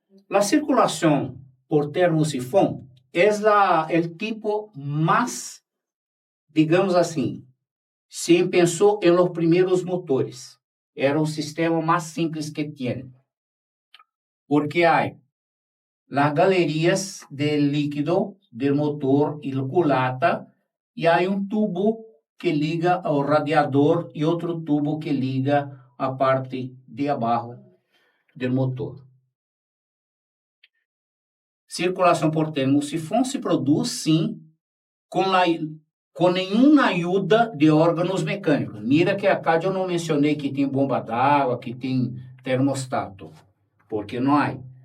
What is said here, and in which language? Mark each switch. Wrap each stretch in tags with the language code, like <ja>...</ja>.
<pt>A circulação por termosifão é o tipo mais, digamos assim, se pensou em los primeiros motores. Era o sistema mais simples que tinha.</pt> <es>Porque há las galerías de líquido del motor y la culata, y hay un tubo que liga al radiador y otro tubo que liga a parte de abajo del motor.</es> <pt>Circulação por termosifão se produz, sim, com nenhuma ajuda de órgãos mecânicos. Mira que acá eu não mencionei que tem bomba d'água, que tem termostato, porque não há.</pt>